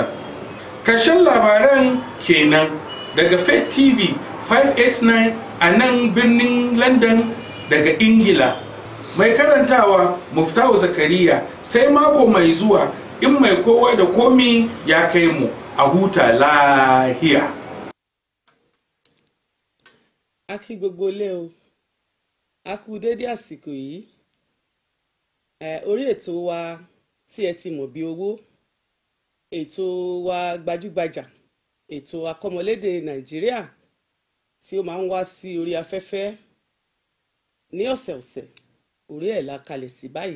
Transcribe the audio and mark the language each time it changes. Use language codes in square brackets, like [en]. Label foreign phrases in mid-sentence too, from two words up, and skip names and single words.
[ha] Karshen labaran kenan daga Faith TV 589 a nan birnin London daga Ingila. Mai karantawa Muftahu Zakariya, sai mako mai zuwa in mai kowa da komi ya kai mu, a huta lahiya. [yo] A kí gbogbo ilé o, a kú dédé àsìkò yìí. Orí ètò wa tí ẹ ti mọ̀ bí owó, ètò wa gbajúgbajà, ètò akọ́mọlédè Nàìjíríà tí ó máa ń wá sí orí afẹ́fẹ́ ní ọ̀sẹ̀ọ̀sẹ̀, orí ẹ̀ la kalẹ̀ sí báyìí.